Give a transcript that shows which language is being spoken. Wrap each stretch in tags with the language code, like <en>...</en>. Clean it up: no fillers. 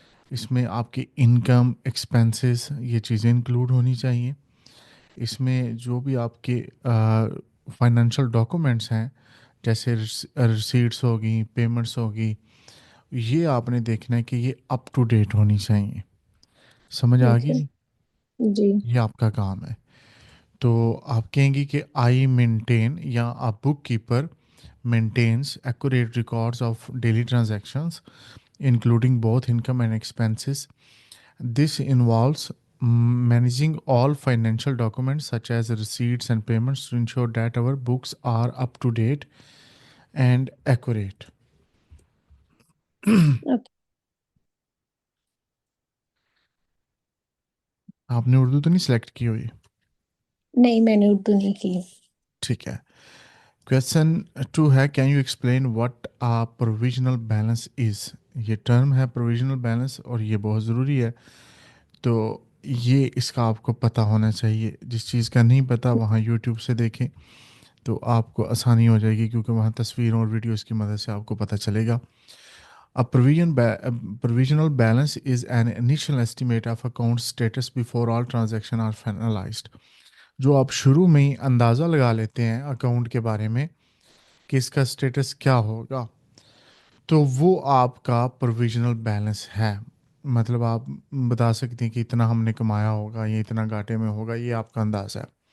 <ur>اس میں آپ کی انکم ایکسپینسز یہ چیزیں انکلوڈ ہونی چاہیے. اس میں جو بھی آپ کے فائنینشیل ڈاکومنٹس ہیں جیسے ریسیٹس ہوگی, پیمنٹس ہوگی, یہ آپ نے دیکھنا ہے کہ یہ اپ ٹو ڈیٹ ہونی چاہیے. سمجھ آ گئی اوکے جی. جی یہ آپ کا کام ہے. تو آپ کہیں گی کہ</ur> <en>I maintain یا a bookkeeper maintains accurate records of daily transactions including both income and expenses. This involves managing all financial documents such as receipts and payments to ensure that our books are up to date and accurate.</en> <ur>Okay. آپ نے اردو تو نہیں select کی ہوئی؟ نہیں میں نے اردو نہیں کی۔ ٹھیک ہے. کویشچن 2 ہے</ur> <en>Can you explain what a provisional balance is.</en> <ur>یہ ٹرم ہے پروویژنل بیلنس اور یہ بہت ضروری ہے. تو یہ اس کا آپ کو پتہ ہونا چاہیے. جس چیز کا نہیں پتہ وہاں یوٹیوب سے دیکھیں تو آپ کو آسانی ہو جائے گی کیونکہ وہاں تصویروں اور ویڈیوز کی مدد سے آپ کو پتہ چلے گا.</ur> <en>Provisional balance is an initial estimate of account status before all transactions are finalized.</en> <ur>جو آپ شروع میں ہی اندازہ لگا لیتے ہیں اکاؤنٹ کے بارے میں کہ اس کا اسٹیٹس کیا ہوگا تو وہ آپ کا پروویژنل بیلنس ہے. مطلب آپ بتا سکتے ہیں کہ اتنا ہم نے کمایا ہوگا یا اتنا گھاٹے میں ہوگا, یہ آپ کا اندازہ ہے.</ur>